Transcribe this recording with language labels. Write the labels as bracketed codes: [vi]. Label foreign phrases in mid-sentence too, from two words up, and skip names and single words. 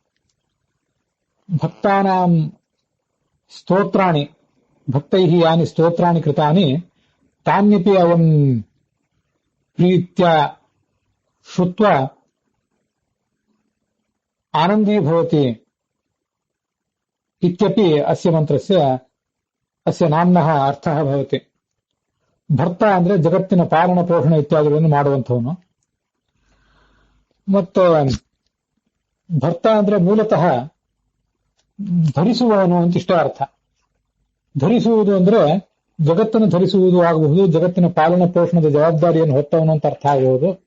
[sa] भक्तानां स्तोत्राणि भक्तैः यानि स्तोत्राणि कृतानि तान्यपि अयं प्रीत्या श्रुत्वा आनन्दी भवति इत्यपि अस्य मन्त्रस्य अस्य नाम्नः अर्थः भवति. [kn] ಭರ್ತ ಅಂದ್ರೆ ಜಗತ್ತಿನ ಪಾಲನ ಪೋಷಣೆ ಇತ್ಯಾದಿಗಳನ್ನು ಮಾಡುವಂಥವನು. ಮತ್ತು ಭರ್ತ ಅಂದ್ರೆ ಮೂಲತಃ ಧರಿಸುವವನು ಅಂತಿಷ್ಟ ಅರ್ಥ. ಧರಿಸುವುದು ಅಂದ್ರೆ ಜಗತ್ತನ್ನು ಧರಿಸುವುದು ಆಗಬಹುದು, ಜಗತ್ತಿನ ಪಾಲನ ಪೋಷಣದ ಜವಾಬ್ದಾರಿಯನ್ನು ಹೊತ್ತವನು ಅಂತ ಅರ್ಥ ಆಗುವುದು.